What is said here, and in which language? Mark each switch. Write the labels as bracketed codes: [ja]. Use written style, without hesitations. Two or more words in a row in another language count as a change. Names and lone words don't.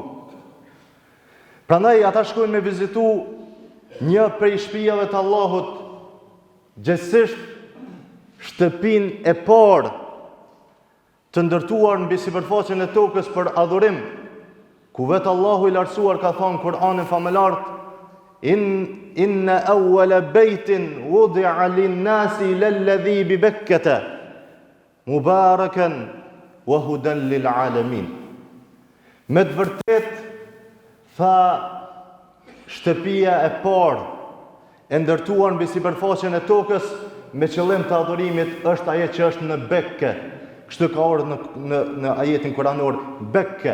[sq] Prandaj ata shkojnë me vizitu një prej shtëpive të Allahut, gjithsesi shtëpinë e parë të ndërtuar mbi sipërfaqen e tokës për adhurim, ku vetë Allahu i lartësuar ka thënë Kur'anin famëlart: [ar] إن أول بيت وضع للناس للذي ببكة مباركا وهدى للعالمين. [sq] Me të vërtet, tha, shtëpia e parë e ndërtuar mbi sipërfaqen e tokës me qëllim të adhurimit është ajo që është në Bekke. Kështu ka ardhur në ajetin kuranor, Bekke.